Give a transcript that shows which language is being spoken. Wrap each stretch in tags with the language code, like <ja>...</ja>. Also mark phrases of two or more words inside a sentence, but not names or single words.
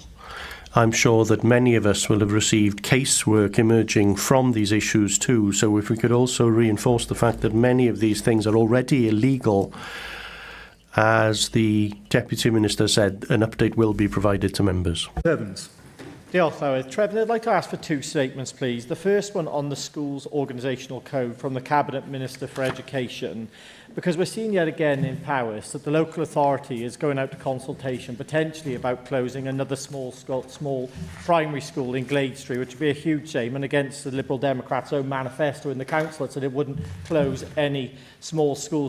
<en>I'm sure that many of us will have received casework emerging from these issues too. So if we could also reinforce the fact that many of these things are already illegal, as the Deputy Minister said, an update will be provided to members. Evans.</en> <cy>Diolch, Llywydd. Trefnydd,</cy> <en>I'd like to ask for two statements, please. The first one on the school's organisational code from the Cabinet Minister for Education, because we're seeing yet again in Powys that the local authority is going out to consultation potentially about closing another small primary school in Gladestry, which would be a huge shame and against the Liberal Democrats' own manifesto in the council that said it wouldn't close any small schools.</en>